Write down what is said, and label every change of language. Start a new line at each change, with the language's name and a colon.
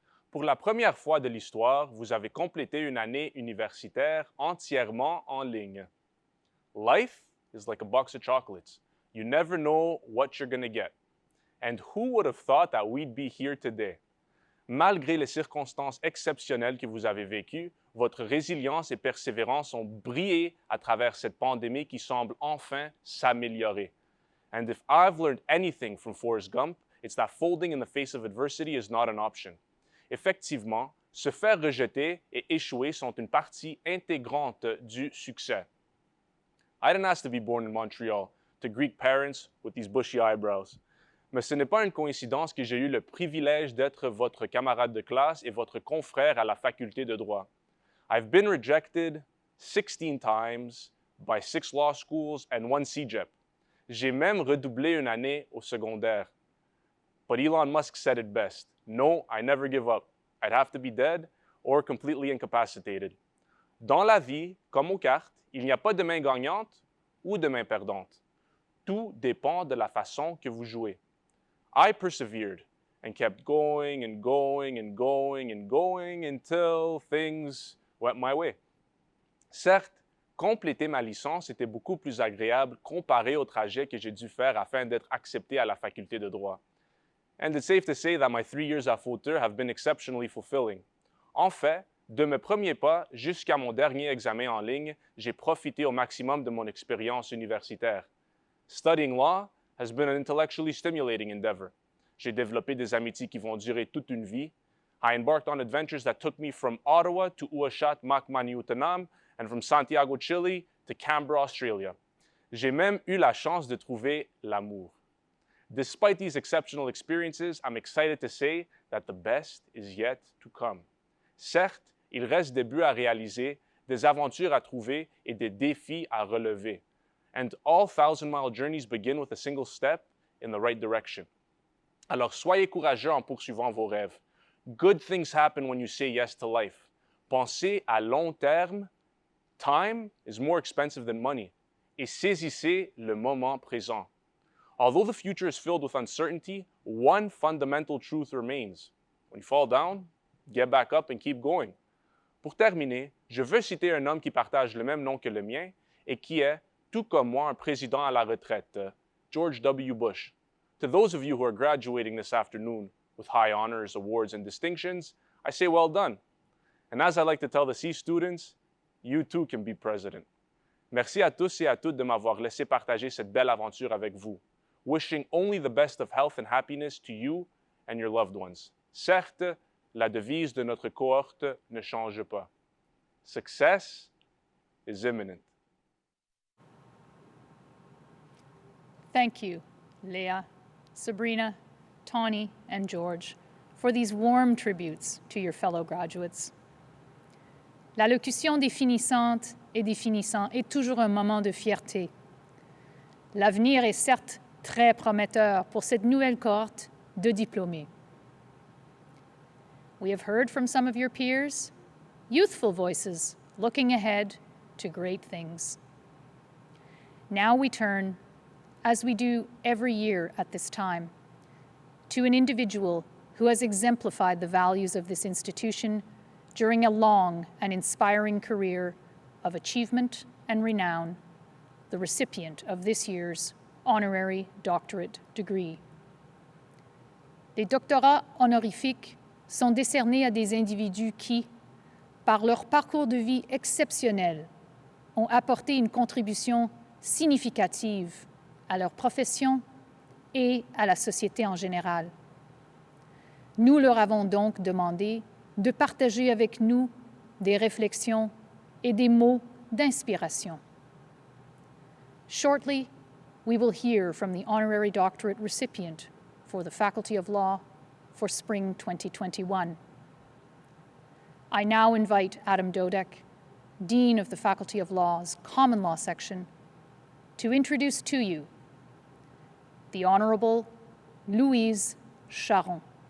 French: Pour la première fois de l'histoire, vous avez complété une année universitaire entièrement en ligne.
English: Life is like a box of chocolates. You never know what you're going to get. And who would have thought that we'd be here today?
French: Malgré les circonstances exceptionnelles que vous avez vécues, votre résilience et persévérance ont brillé à travers cette pandémie qui semble enfin s'améliorer.
English: And if I've learned anything from Forrest Gump, it's that folding in the face of adversity is not an option.
French: Effectivement, se faire rejeter et échouer sont une partie intégrante du succès.
English: I didn't ask to be born in Montreal, to Greek parents with these bushy eyebrows.
French: Mais ce n'est pas une coïncidence que j'ai eu le privilège d'être votre camarade de classe et votre confrère à la faculté de droit.
English: I've been rejected 16 times by 6 law schools and 1 CEGEP.
French: J'ai même redoublé une année au secondaire.
English: But Elon Musk said it best. No, I never give up. I'd have to be dead or completely incapacitated.
French: Dans la vie, comme aux cartes, il n'y a pas de main gagnante ou de main perdante. Tout dépend de la façon que vous jouez.
English: I persevered and kept going and going and going and going until things went my way.
French: Certes, compléter ma licence était beaucoup plus agréable comparé au trajet que j'ai dû faire afin d'être accepté à la faculté de droit.
English: And it's safe to say that my 3 years at Fauteur have been exceptionally fulfilling.
French: En fait, de mes premiers pas jusqu'à mon dernier examen en ligne, j'ai profité au maximum de mon expérience universitaire.
English: Studying law has been an intellectually stimulating endeavor.
French: J'ai développé des amitiés qui vont durer toute une vie.
English: I embarked on adventures that took me from Ottawa to Uashat Makmaniutanam and from Santiago, Chile to Canberra, Australia.
French: J'ai même eu la chance de trouver l'amour.
English: Despite these exceptional experiences, I'm excited to say that the best is yet to come.
French: Certes, il reste des buts à réaliser, des aventures à trouver et des défis à relever.
English: And all 1,000-mile journeys begin with a single step in the right direction.
French: Alors soyez courageux en poursuivant vos rêves.
English: Good things happen when you say yes to life.
French: Pensez à long terme.
English: Time is more expensive than money.
French: Et saisissez le moment présent.
English: Although the future is filled with uncertainty, one fundamental truth remains. When you fall down, get back up and keep going.
French: Pour terminer, je veux citer un homme qui partage le même nom que le mien et qui est, tout comme moi, un président à la retraite, George W. Bush.
English: To those of you who are graduating this afternoon with high honors, awards, and distinctions, I say well done. And as I like to tell the C students, you too can be president.
French: Merci à tous et à toutes de m'avoir laissé partager cette belle aventure avec vous.
English: Wishing only the best of health and happiness to you and your loved ones.
French: Certes, la devise de notre cohorte ne change pas.
English: Success is imminent. Thank you, Leah, Sabrina, Tawny, and George, for these warm tributes to your fellow graduates.
French: L'allocution des finissantes et des finissants est toujours un moment de fierté. L'avenir est certes très prometteur pour cette nouvelle cohorte de diplômés.
English: We have heard from some of your peers, youthful voices looking ahead to great things. Now we turn, as we do every year at this time, to an individual who has exemplified the values of this institution during a long and inspiring career of achievement and renown, the recipient of this year's honorary doctorate degree.
French: Les doctorats honorifiques sont décernés à des individus qui, par leur parcours de vie exceptionnel, ont apporté une contribution significative à leur profession et à la société en général. Nous leur avons donc demandé de partager avec nous des réflexions et des mots d'inspiration.
English: Shortly, we will hear from the honorary doctorate recipient for the Faculty of Law for spring 2021. I now invite Adam Dodek, Dean of the Faculty of Law's Common Law section, to introduce to you the Honorable Louise Charron.